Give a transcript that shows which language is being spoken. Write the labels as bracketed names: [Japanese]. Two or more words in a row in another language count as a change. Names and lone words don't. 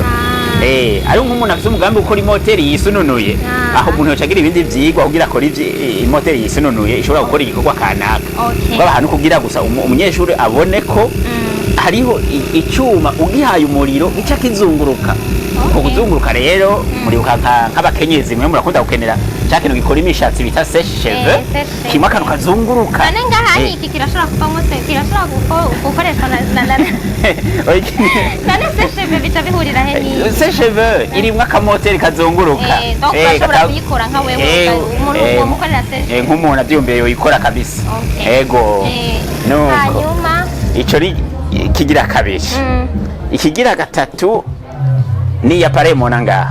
[Rundi] Ari nk'umuntu afite umugambi gukora imoteri yisununuye, aho umuntu yocagira ibindi vyigwa kugira akora imoteri yisununuye ishobora gukora igikorwa kanaka. Ahantu kugira gusa umunyeshuri abone ko hariho icyuma ugihaye umuriro gica kizunguruka. Kuzunguruka rero muri nk'abakenyezi mwe murakunda gukenera cya kintu gikora imishatsi bita [French] sèche cheveux, [Rundi] kimwe akantu kazunguruka. None ngaha iki kirashobora kuvamo kirashobora gukoreshwa na none [French] sèche cheveux [Rundi] bica bihurira he ni [French] sèche cheveux [Rundi] irimwe akamoteri kazunguruka. Urashobora kuyikora nka wewe umuntu umukorera sèche nk'umuntu abyumbiye yoyikora kabisa. Ego nuko hanyuma ico kigira kabiri. Ikigira gatatu ni appareil mona ngaha.